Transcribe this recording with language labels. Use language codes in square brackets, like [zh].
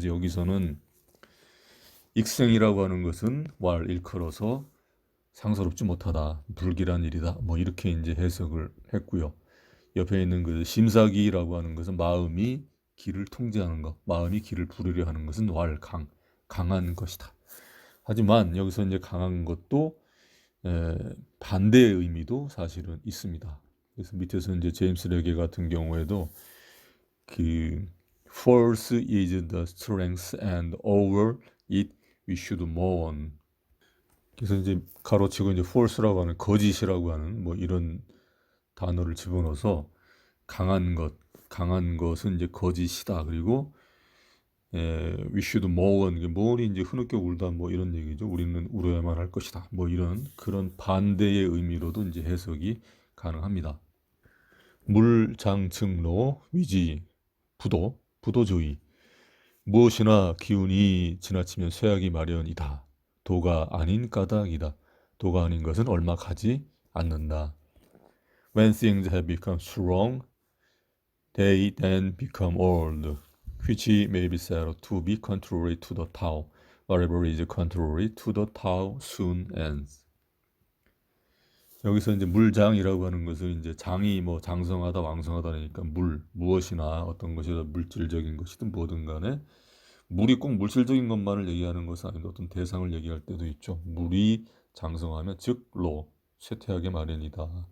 [ko] 그래서 여기서는 익생이라고 하는 것은 일컬어서 상스럽지 못하다, 불길한 일이다, 뭐 이렇게 이제 해석을 했고요. 옆에 있는 그 심사기라고 하는 것은 마음이 길을 통제하는 것, 마음이 길을 부르려 하는 것은 강한 것이다. 하지만 여기서 이제 강한 것도 반대의 의미도 사실은 있습니다. 그래서 밑에서 이제 제임스 레게 같은 경우에도 그 [en] force is the strength and over it we should mourn. [ko] 그래서 이제 가로치고 이제 force라고 하는 거짓이라고 하는 뭐 이런 단어를 집어넣어서 강한 것은 이제 거짓이다. 그리고 [en] we should mourn. [ko] mourn이 이제 흐느껴 울다 뭐 이런 얘기죠. 우리는 울어야만 할 것이다. 뭐 이런 그런 반대의 의미로도 이제 해석이 가능합니다. 물장증로 위지 부도조의. 무엇이나 기운이 지나치면 쇠하기 마련이다. 도가 아닌 까닭이다. 도가 아닌 것은 얼마 가지 않는다. [en] When things have become strong, they then become old, which may be said to be contrary to the Tao. Whatever is contrary to the Tao soon ends. [ko] 여기서 이제 물장이라고 하는 것은 이제 장이 뭐 장성하다 왕성하다니까 무엇이나 어떤 것이든 물질적인 것이든 뭐든 간에 물이 꼭 물질적인 것만을 얘기하는 것은 아닌데 어떤 대상을 얘기할 때도 있죠. 물이 장성하면 즉 쇠퇴하게 마련이다.